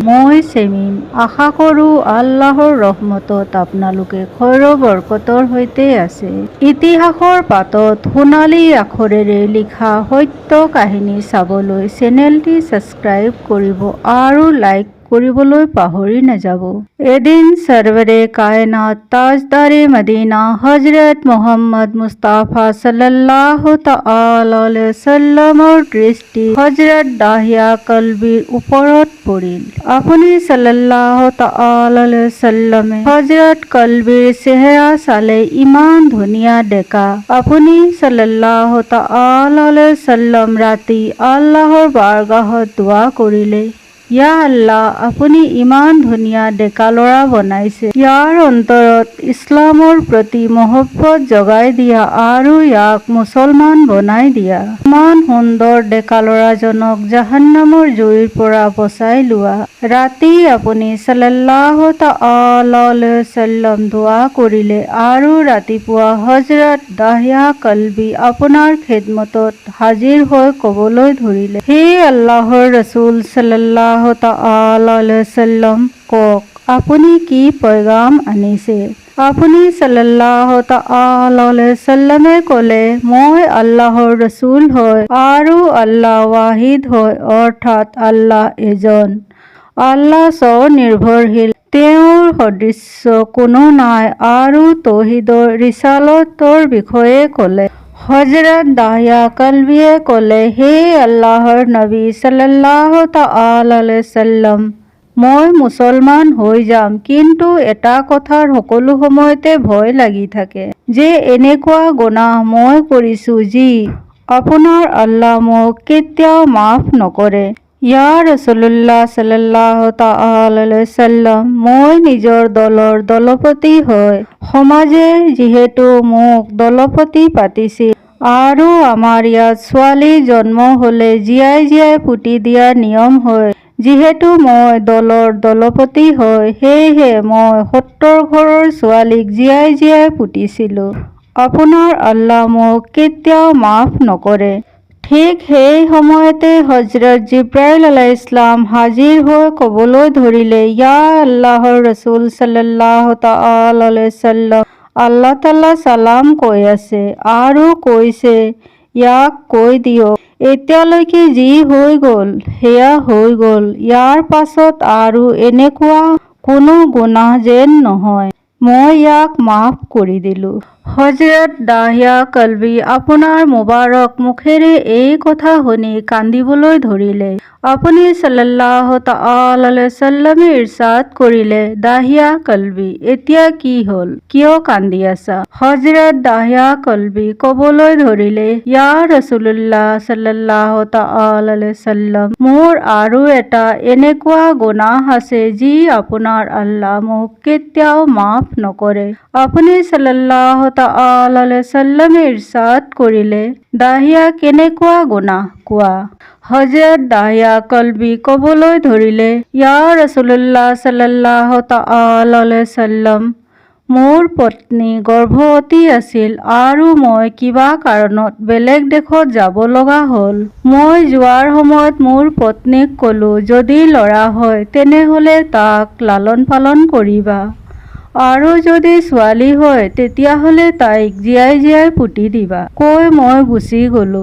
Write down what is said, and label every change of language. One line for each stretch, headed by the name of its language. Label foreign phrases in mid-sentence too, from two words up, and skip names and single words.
Assamese: মই চেমিম, আশা কৰোঁ আল্লাহৰ ৰহমতত আপোনালোকে খৈৰ বৰকতৰ সৈতে আছে। ইতিহাসৰ পাতত সোণালী আখৰেৰে লিখা সত্য কাহিনী চাবলৈ চেনেলটি ছাবস্ক্ৰাইব কৰিব আৰু লাইক কৰিবলৈ পাহৰি নাযাব। এদিন
Urdu: سرور کائنات تاجدار مدینہ
Assamese: হজৰত মুহাম্মদ মুস্তাফা
Arabic: صلى الله تعالى عليه وسلم
Assamese: দৃষ্টি হজৰত দাহিয়া কলবীৰ ওপৰত পৰিল। আপুনি
Arabic: صلى الله تعالى عليه وسلم
Assamese: হজৰত কলবীৰ চেহেৰা চালে ইমান ধুনীয়া ডেকা। আপুনি
Arabic: صلى الله تعالى عليه وسلم
Assamese: ৰাতি আল্লাহৰ বাৰগাহত দুআ কৰিলে,
Arabic: يا الله,
Assamese: আপুনি ইমান ধুনীয়া ডেকা ল'ৰা বনাইছে, ইয়াৰ অন্তৰত ইছলামৰ প্ৰতি মহব্বত জগাই দিয়া আৰু ইয়াক মুছলমান বনাই দিয়া। ইমান সুন্দৰ ডেকা ল'ৰাজনক জাহান্নামৰ জুইৰ পৰা বচাই লোৱা। ৰাতি আপুনি
Arabic: صلى الله تعالى عليه وسلم
Assamese: দুআ কৰিলে আৰু ৰাতিপুৱা হজৰত দাহিয়া কলবী আপোনাৰ খেদমতত হাজিৰ হৈ ক'বলৈ ধৰিলে, হে আল্লাহৰ ৰছুল
Arabic: صلى الله تعالى عليه وسلم,
Assamese: কওক আপুনি কি পয়গাম আনিছে? আপুনি
Arabic: صلى الله تعالى عليه وسلم
Assamese: ক'লে, মই আল্লাহৰ ৰছুল হয় আৰু আল্লাহ ৱাহিদ হয়, অৰ্থাৎ আল্লাহ এজন, আল্লাহ স্বনিৰ্ভৰশীল, তেওঁৰ সদৃশ্য কোনো নাই আৰু তৌহিদৰ ৰিচালতৰ বিষয়ে ক'লে। হজৰত দাহিয়া কলবীয়ে ক'লে, হে আল্লাহৰ নবী
Arabic: صلى الله تعالى عليه وسلم,
Assamese: মই মুছলমান হৈ যাম, কিন্তু এটা কথাৰ সকলো সময়তে ভয় লাগি থাকে যে এনেকুৱা গুনাহ মই কৰিছোঁ যি আপোনাৰ আল্লাহ মোক কেতিয়াও মাফ নকৰে।
Arabic: يا رسول الله صلى الله تعالى عليه وسلم,
Assamese: মই নিজৰ দলৰ দলপতি হয়। সমাজে যিহেতু মোক দলপতি পাতিছিল আৰু আমাৰ ইয়াত ছোৱালী জন্ম হ'লে জীয়াই জীয়াই পুতি দিয়াৰ নিয়ম হয়, যিহেতু মই দলৰ দলপতি হয়, সেয়েহে মই ৭০ ঘৰৰ ছোৱালীক জীয়াই জীয়াই পুতিছিলোঁ। আপোনাৰ আল্লাহ মোক কেতিয়াও মাফ নকৰে। ঠিক সেই সময়তে হজৰত জিব্ৰাইল
Arabic: عليه السلام
Assamese: হাজিৰ হৈ ক'বলৈ ধৰিলে, ইয়া আল্লাহৰ ৰছুল
Arabic: صلى الله تعالى عليه وسلم,
Assamese: আল্লাহ তাআলা চালাম কৈ আছে আৰু কৈছে, ইয়াক কৈ দিয়ক, এতিয়ালৈকে যি হৈ গ'ল সেয়া হৈ গ'ল, ইয়াৰ পাছত আৰু এনেকুৱা কোনো গুনাহ যেন নহয়, মই ইয়াক মাফ কৰি দিলোঁ। হজৰত দাহিয়া কলবী আপোনাৰ মুবাৰক মুখেৰে এই কথা শুনি কান্দিবলৈ ধৰিলে। আপুনি
Arabic: صلى الله تعالى عليه وسلم
Assamese: ইৰছাদ কৰিলে, দাহিয়া কলবী, এতিয়া কি হ'ল, কিয় কান্দি আছা? হজৰত দাহিয়া কলবী ক'বলৈ ধৰিলে,
Arabic: يا رسول الله صلى الله تعالى عليه وسلم,
Assamese: মোৰ আৰু এটা এনেকুৱা গুনাহ আছে যি আপোনাৰ আল্লাহ মোক কেতিয়াও মাফ নকৰে। আপুনি
Arabic: صلى الله تعالى عليه وسلم
Assamese: ইৰছাদ কৰিলে, দাহিয়া, কেনেকুৱা গুনাহ কোৱা? হজৰত দাহিয়া কলবী ক'বলৈ ধৰিলে,
Arabic: يا رسول الله صلى الله تعالى عليه وسلم,
Assamese: মোৰ পত্নী গৰ্ভৱতী আছিল আৰু মই কিবা কাৰণত বেলেগ দেশত যাব লগা হ'ল। মই যোৱাৰ সময়ত মোৰ পত্নীক ক'লো, যদি ল'ৰা হয় তেনেহ'লে তাক লালন পালন কৰিবা আৰু যদি ছোৱালী হয় তেতিয়াহ'লে তাইক জীয়াই জীয়াই পুতি দিবা, কৈ মই গুচি গ'লো।